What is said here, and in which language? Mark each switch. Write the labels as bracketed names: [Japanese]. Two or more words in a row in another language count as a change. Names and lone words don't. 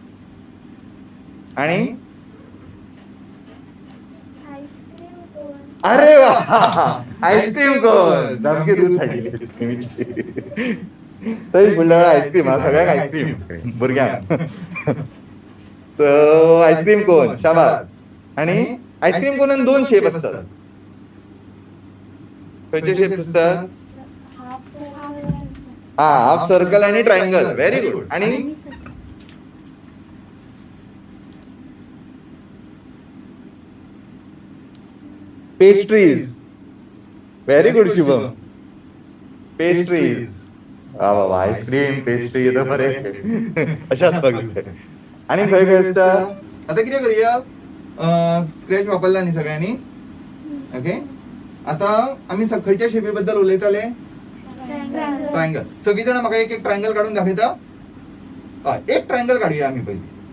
[Konkani] आणि अरे वा आईस्क्रीम कोन. सामकी दूध हाडिल्ली आईस्क्रीमीची. थंय फुडल्या वेळार आईस्क्रीम सगळ्यांक आईस्क्रीम भुरग्यांक. सो आईस्क्रीम कोन शाबास. आणि आईस्क्रीम कोनान 2 शेप असतात. खंयचे शेप्स असतात [English] half circle [Konkani] आणि ट्रायंगल. [English] very good. आणि पेस्ट्रीज. very good शुभम. पेस्ट्रीज. [Konkani] बाबा आईस्क्रीम पेस्ट्री येतं बरे अशें आसपाक जाय. आणि खंय खंय आसता. आतां कितें करुया. स्क्रॅच वापरला न्ही सगळ्यांनी. ओके. आतां आमी खंयच्या शेपी बद्दल उलयताले ट्रायंगल. सगळीं जाणां म्हाका एक एक ट्रायंगल काडून दाखयता. एक ट्रायंगल काडुया आमी पयलीं.